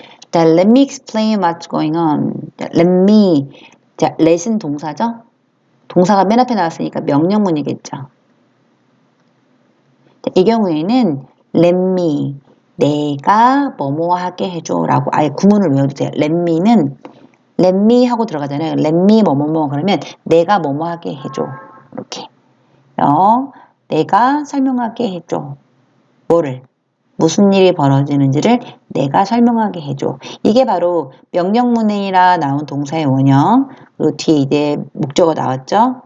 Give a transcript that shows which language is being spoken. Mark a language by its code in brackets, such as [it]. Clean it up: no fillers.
[en] 자, let me explain what's going on. [ko] 자, [en] let me. [ko] 자, let은 동사죠? 동사가 맨 앞에 나왔으니까 명령문이겠죠. 자, 이 경우에는 let me. 내가 뭐뭐 하게 해줘 라고 아예 구문을 외워도 돼요. let me는 let me 하고 들어가잖아요. let me 뭐뭐뭐 그러면 내가 뭐뭐 하게 해줘. 이렇게. 내가 설명하게 해줘. 뭐를? 무슨 일이 벌어지는지를 내가 설명하게 해줘. 이게 바로 명령문이라 나온 동사의 원형, 그리고 뒤에 이제 목적어 나왔죠?